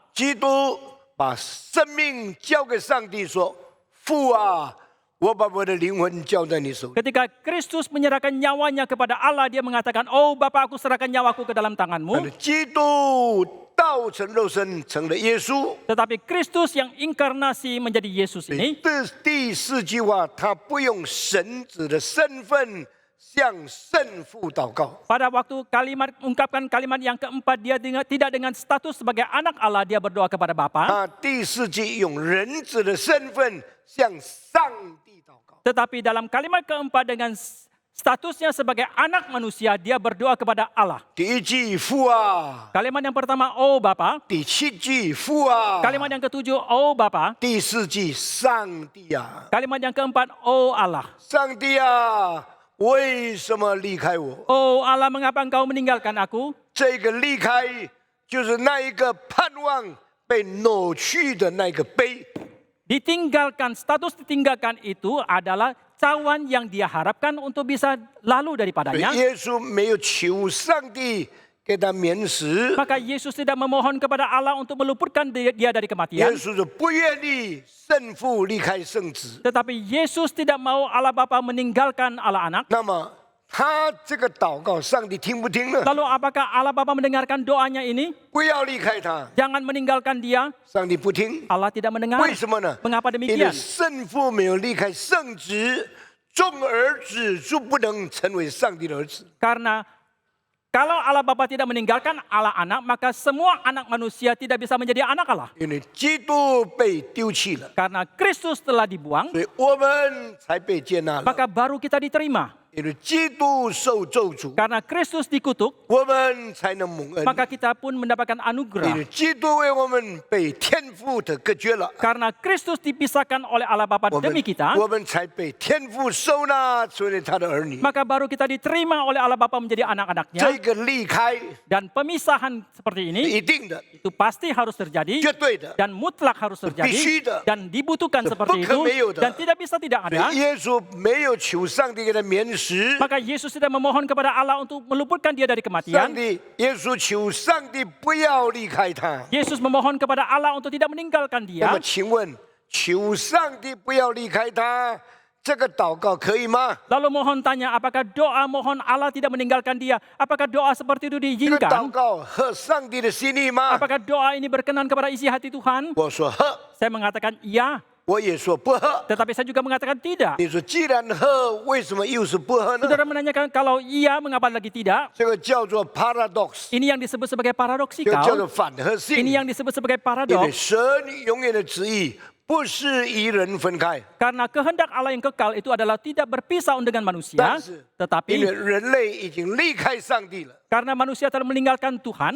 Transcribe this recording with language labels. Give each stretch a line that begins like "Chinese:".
Chinese: 基督把生命交给上帝，说：“父啊，我把我的灵魂交在你手里。
Indonesian: Ketika Kristus menyerahkan nyawanya kepada Allah, dia mengatakan, oh Bapa, aku serahkan nyawaku ke dalam
Chinese: 但
Indonesian: tanganmu.
Chinese: 是基督道成肉身，成了耶稣。
Indonesian: Tetapi Kristus yang inkarnasi menjadi Yesus
Chinese: 所以
Indonesian: ini,
Chinese: 这第4句话，他不用神子的身份向圣父祷告，
Indonesian: pada waktu ungkapkan kalimat yang keempat, dia tidak dengan status sebagai anak Allah, dia berdoa kepada Bapa.
Chinese: 他第4句用人子的身份向上帝祷告。
Indonesian: Tetapi dalam kalimat keempat dengan statusnya sebagai anak manusia, dia berdoa kepada Allah.
Chinese: 第1句父啊，
Indonesian: Kalimat yang pertama, oh Bapa.
Chinese: 第7句父啊，
Indonesian: Kalimat yang ketujuh, oh Bapa.
Chinese: 第4句上帝啊，
Indonesian: Kalimat yang keempat, oh Allah.
Chinese: 上帝啊，为什么离开我？
Indonesian: Oh Allah, mengapa engkau meninggalkan aku?
Chinese: 这个离开就是那一个盼望被扭曲的那个悲。
Indonesian: Ditinggalkan, status ditinggalkan itu adalah cawan yang dia harapkan untuk bisa lalu
Chinese: 所以
Indonesian: daripadanya.
Chinese: 耶稣没有求上帝给他免死，
Indonesian: Maka Yesus tidak memohon kepada Allah untuk meluputkan dia dari
Chinese: 耶
Indonesian: kematian.
Chinese: 稣是不愿意圣父离开圣子。
Indonesian: Tetapi Yesus tidak mau Allah Bapa meninggalkan Allah Anak.
Chinese: 那么他这个祷告，上帝听不听呢？
Indonesian: Lalu apakah Allah Bapa mendengarkan doanya ini?
Chinese: 不要离开他，
Indonesian: Jangan meninggalkan dia.
Chinese: 上帝不听，
Indonesian: Allah tidak mendengar.
Chinese: 为什么呢？
Indonesian: Mengapa
Chinese: 因为
Indonesian: demikian?
Chinese: 圣父没有离开圣子，众儿子就不能成为上帝的儿子。
Indonesian: Karena kalau Allah Bapa tidak meninggalkan Allah Anak, maka semua anak manusia tidak bisa menjadi anak Allah.
Chinese: 因为基督被丢弃了，
Indonesian: Karena Kristus telah dibuang,
Chinese: 所以我们才被接纳了。
Indonesian: maka baru kita diterima.
Chinese: 因为基督受咒诅，
Indonesian: Karena Kristus dikutuk,
Chinese: 我们才能蒙恩。
Indonesian: maka kita pun mendapatkan
Chinese: 因为
Indonesian: anugerah.
Chinese: 基督为我们被天父的隔绝了，
Indonesian: Karena Kristus dipisahkan oleh Allah Bapa
Chinese: 我们
Indonesian: demi kita,
Chinese: 我们才被天父收纳成为他的儿女。
Indonesian: maka baru kita diterima oleh Allah Bapa menjadi anak-anaknya.
Chinese: 个离开
Indonesian: Dan pemisahan seperti ini,
Chinese: 一定的，
Indonesian: itu pasti harus terjadi.
Chinese: 绝对的。
Indonesian: Dan mutlak harus
Chinese: 必须的。
Indonesian: terjadi. Dan dibutuhkan Itu seperti itu. meyuda. Dan tidak bisa tidak ada.
Chinese: 以耶稣没有求上帝给他免死，
Indonesian: Maka Yesus tidak memohon kepada Allah untuk meluputkan dia dari
Chinese: 上
Indonesian: kematian.
Chinese: 帝耶稣求上帝不要离开他。
Indonesian: Yesus memohon kepada Allah untuk tidak meninggalkan dia.
Chinese: 么请问，求上帝不要离开他，这个祷告可以吗？
Indonesian: Lalu mohon tanya, apakah doa mohon Allah tidak meninggalkan dia? Apakah doa seperti itu
Chinese: 这个祷
Indonesian: diizinkan?
Chinese: 告合上帝的心意吗？
Indonesian: Apakah doa ini berkenan kepada isi hati Tuhan?
Chinese: 我说合，
Indonesian: Saya mengatakan iya,
Chinese: 我也说不合。
Indonesian: tetapi saya juga mengatakan tidak.
Chinese: 你说既然合，为什么又是不合呢？
Indonesian: Saudara menanyakan kalau iya, mengapa lagi tidak?
Chinese: 这个叫做 paradox，
Indonesian: Ini yang disebut sebagai
Chinese: 这个叫做反合性。
Indonesian: Ini yang disebut sebagai
Chinese: 因为
Indonesian: paradoks.
Chinese: 神永远的旨意不是与人分开，
Indonesian: Karena kehendak Allah yang kekal itu adalah tidak berpisah dengan manusia,
Chinese: 但是因为
Indonesian: tetapi
Chinese: 人类已经离开上帝了，
Indonesian: karena manusia telah meninggalkan Tuhan,